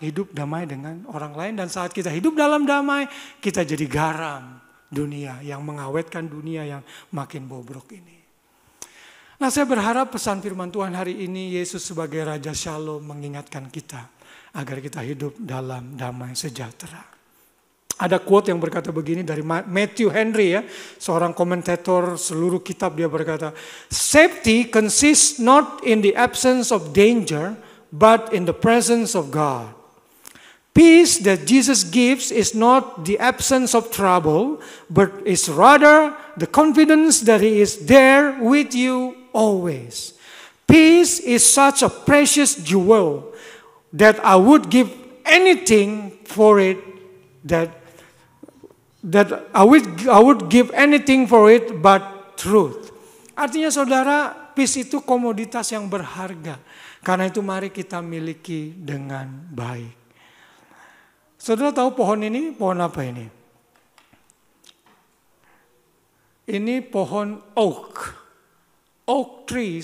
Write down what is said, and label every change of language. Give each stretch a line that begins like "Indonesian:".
Indonesian: Hidup damai dengan orang lain. Dan saat kita hidup dalam damai, kita jadi garam dunia yang mengawetkan dunia yang makin bobrok ini. Nah, saya berharap pesan firman Tuhan hari ini, Yesus sebagai Raja Shalom mengingatkan kita agar kita hidup dalam damai sejahtera. Ada quote yang berkata begini dari Matthew Henry, ya, seorang komentator seluruh kitab. Dia berkata,
English: "Safety consists not in the absence of danger, but in the presence of God. Peace that Jesus gives is not the absence of trouble, but is rather the confidence that He is there with you always. Peace is such a precious jewel that I would give anything for it, that I would give anything for it but truth."
Indonesian: Artinya saudara, peace itu komoditas yang berharga. Karena itu mari kita miliki dengan baik. Saudara tahu pohon ini? Pohon apa ini? Ini pohon oak. Oak tree.